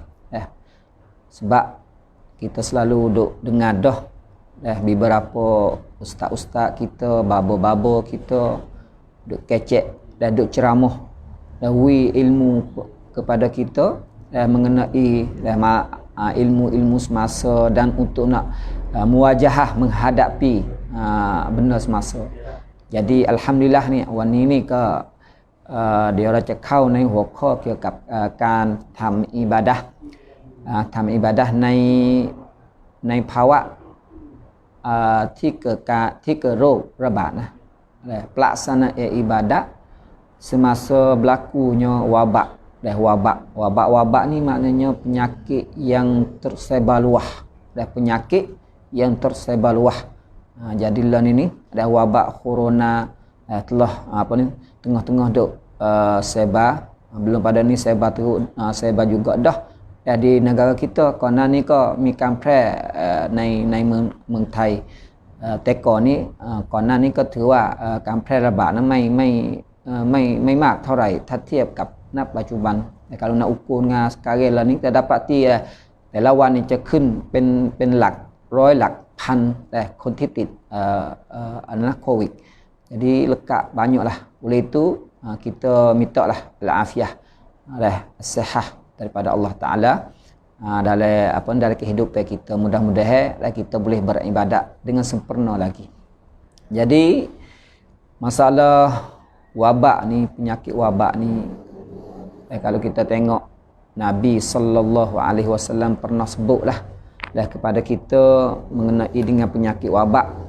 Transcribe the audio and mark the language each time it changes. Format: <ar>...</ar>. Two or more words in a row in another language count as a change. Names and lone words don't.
<ms>Sebab kita selalu duk dengar dah beberapa ustaz-ustaz kita, babo-babo kita duk kecek dan duk ceramah dan ilmu kepada kita mengenai ilmu-ilmu semasa dan untuk nak muwajahah menghadapi benda semasa. Jadi alhamdulillah ni</ms> <th>วันนี้นี่ก็เดี๋ยวเราจะเข้าในหัวข้อเกี่ยวกับการทำอิบาดะห์ในภาวะที่เกิดโรคระบาดนะ</th> <ms>pelaksanaan ibadat semasa berlakunya wabak ni maknanya penyakit yang tersebar luas jadi lah ni ada wabak corona telah tengah-tengah duk sebar, belum pada ni sebar teruk, sebar juga dah di negara kita. Konon ni ko mi kampre</ms> <th>ในเมืองไทยแต่ก่อนนี้ก่อนหน้านี้ก็ถือว่าการแพร่ระบาดนั้นไม่มากเท่าไหร่ถ้าเทียบกับณปัจจุบันแต่</th> <ms>kalau nak ukur dengan sekarang lah ni kita dapati</ms> <th>แต่ละวันนี่จะขึ้นเป็นหลักร้อยหลักพันแต่คนที่ติดโควิด.</th> <ms>Jadi lekat banyaklah. Oleh itu kita mintalah al-afiah, as-sihah daripada Allah Taala dalam kehidupan kita. Mudah-mudahan kita boleh beribadat dengan sempurna lagi. Jadi masalah wabak ni, penyakit wabak ni, kalau kita tengok Nabi sallallahu alaihi wasallam pernah sebutlah kepada kita mengenai dengan penyakit wabak.</ms>